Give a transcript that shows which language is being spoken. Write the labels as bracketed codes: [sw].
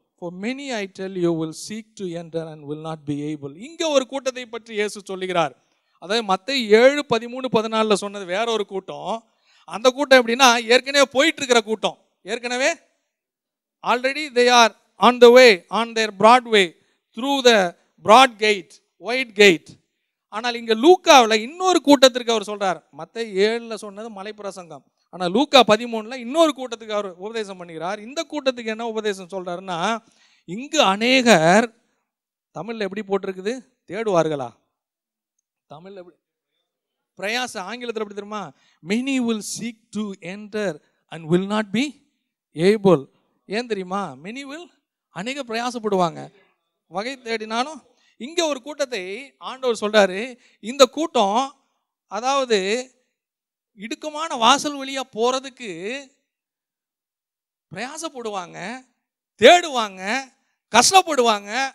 [en] For many, I tell you, will seek to enter and will not be able. [ta] இங்க ஒரு கூட்டத்தை பற்றி இயேசு சொல்லுகிறார். அதாவது மத்தேயு 7:13-14 சொன்னது வேற ஒரு கூட்டம். அந்த கூட்டம் எப்படின்னா, ஏற்கனவே போயிட்டு இருக்கிற கூட்டம். ஏற்கனவே already [en] they are on the way, on their broad way, through the broad gate, wide gate. [ta] ஆனால் இங்க லூக்காவில் இன்னொரு கூட்டத்திற்கு அவர் சொல்றார். மத்தேயு 7 சொன்னது மலைப்பிரசங்கம். ஆனால் லூக்கா 13 இன்னொரு கூட்டத்துக்கு அவர் உபதேசம் பண்ணுகிறார். இந்த கூட்டத்துக்கு என்ன உபதேசம் சொல்றாருன்னா, இங்கு அநேகர், தமிழ்ல எப்படி போட்டிருக்குது? தேடுவார்களா? தமிழ்ல எப்படி? பிரயாச. ஆங்கிலத்தில் எப்படி தெரியுமா? [en] many will seek to enter and will not be able. [ta] ஏன் தெரியுமா? [en] many will, [ta] அநேக பிரயாசப்படுவாங்க, வகை தேடினாலும். இங்க ஒரு கூட்டத்தை ஆண்டவர் சொல்றாரு, இந்த கூட்டம் அதாவது இடுக்கமான வாசல் வழியா போறதுக்கு பிரயாசப்படுவாங்க, தேடுவாங்க, கஷ்டப்படுவாங்க.